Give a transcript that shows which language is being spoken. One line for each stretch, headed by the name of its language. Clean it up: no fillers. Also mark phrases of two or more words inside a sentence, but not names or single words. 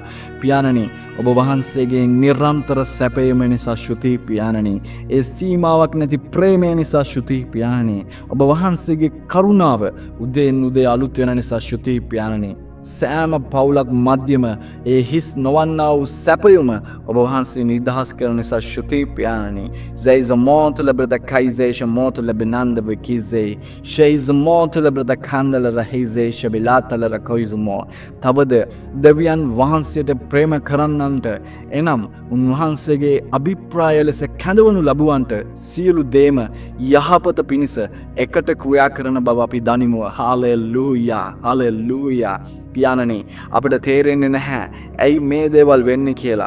Sinhala: පියාණනි ඔබ වහන්සේගේ නිරන්තර සැපයීම නිසා ශුති පියාණනි. ඒ සීමාවක් නැති ප්‍රේමය නිසා ශුති පියාණනි. ඔබ වහන්සේගේ කරුණාව උදේන් උදේ අලුත් වෙන නිසා ශුති පියාණනි. සෑම පවුලක් මධ්‍යම ඒ හිස් නොවන්නා වූ සැපයුම ඔබ වහන්සේ නිදහස් කරන නිසා ශුති පියාණනි. Zeis monte lebrada kaizesha monte lebenanda vikizei. Sheis monte lebrada kandala rahizei shabilata la koizumo. තවද දෙවියන් වහන්සේට ප්‍රේම කරන්නන්ට එනම් උන්වහන්සේගේ අභිප්‍රාය ලෙස කැඳවනු ලබුවන්ට සියලු දේම යහපත පිණිස එකට ක්‍රියා කරන බව අපි දනිමු. හාලෙලූයා හාලෙලූයා. පියාණනි අපිට තේරෙන්නේ නැහැ ඇයි මේ දේවල් වෙන්නේ කියලා.